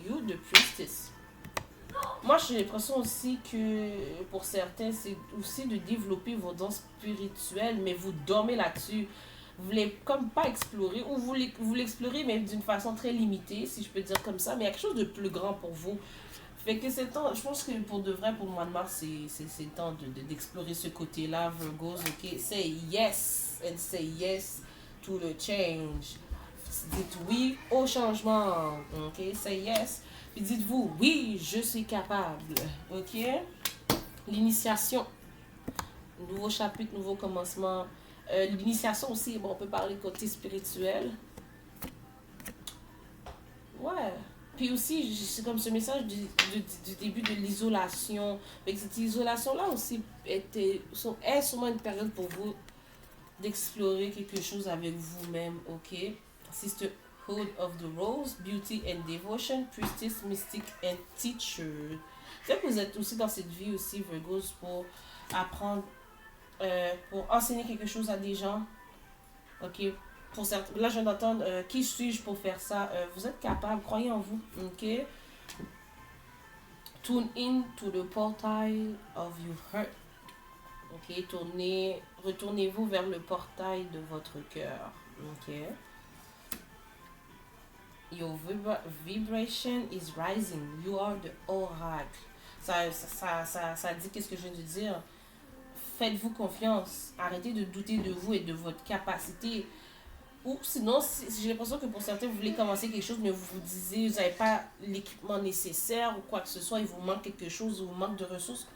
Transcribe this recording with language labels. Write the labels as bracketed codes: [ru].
[en] You, the priestess. [fr] Moi, j'ai l'impression aussi que pour certains, c'est aussi de développer vos dons spirituels, mais vous dormez là-dessus. Vous voulez comme pas explorer, ou vous l'explorez, mais d'une façon très limitée, si je peux dire comme ça, mais il y a quelque chose de plus grand pour vous. Fait que c'est temps, je pense que pour de vrai, pour le mois de mars, c'est temps d'explorer ce côté-là, Virgos, ok? [en] Say yes, and say yes to the change. [fr] Dites oui au changement, ok? [en] Say yes. [fr] Puis dites-vous, oui, je suis capable. Ok? L'initiation. Nouveau chapitre, nouveau commencement. L'initiation aussi, bon, on peut parler côté spirituel. Ouais. Puis aussi, c'est comme ce message du début de l'isolation. Avec cette isolation-là aussi est sûrement une période pour vous d'explorer quelque chose avec vous-même, ok? [en] Sisterhood of the Rose, Beauty and Devotion, Priestess, Mystic and Teacher. [fr] Peut-être que vous êtes aussi dans cette vie aussi, Virgos, pour apprendre, pour enseigner quelque chose à des gens, ok? Pour certains, là, je viens d'entendre, qui suis-je pour faire ça? Vous êtes capable, croyez en vous, ok? [en] Tune in to the portal of your heart. [fr] Ok, retournez-vous vers le portail de votre cœur. Ok. [en] Your vibration is rising. You are the oracle. [fr] Ça dit qu'est-ce que je viens de dire. Faites-vous confiance. Arrêtez de douter de vous et de votre capacité. Ou sinon, j'ai l'impression que pour certains, vous voulez commencer quelque chose, mais vous vous disiez, vous n'avez pas l'équipement nécessaire ou quoi que ce soit, il vous manque quelque chose, il vous manque de ressources.